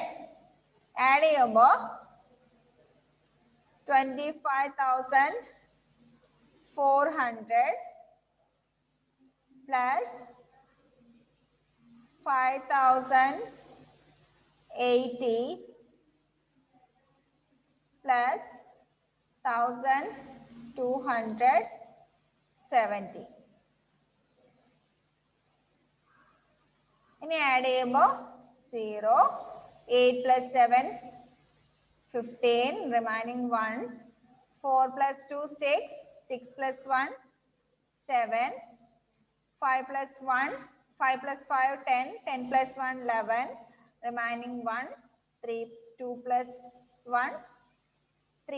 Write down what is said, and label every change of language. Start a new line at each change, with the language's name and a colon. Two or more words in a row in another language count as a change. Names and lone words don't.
Malayalam: ആഡ് ചെയ്യുമ്പോ 25,400 plus 5,080 plus 1,270. ഇനി ആഡ് ചെയ്യുമ്പോൾ
English: 0, 8 plus 7 15, remaining 1, 4 plus 2 6, 6 plus 1 7, 5 plus 1 5 plus 5 10, 10 plus 1 11, remaining 1, 3 2 plus 1 3.